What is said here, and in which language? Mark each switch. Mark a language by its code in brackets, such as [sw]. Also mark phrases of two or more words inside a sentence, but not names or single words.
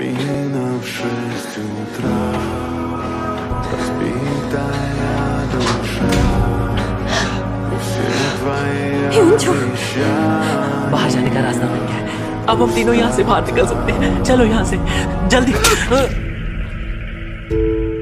[ru] Один в 6 утра, разбитая душа, и все твои обещания. [hi] बाहर जाने का रास्ता मिल गया है। अब हम तीनों यहाँ से बाहर निकल सकते हैं। चलो यहाँ से जल्दी।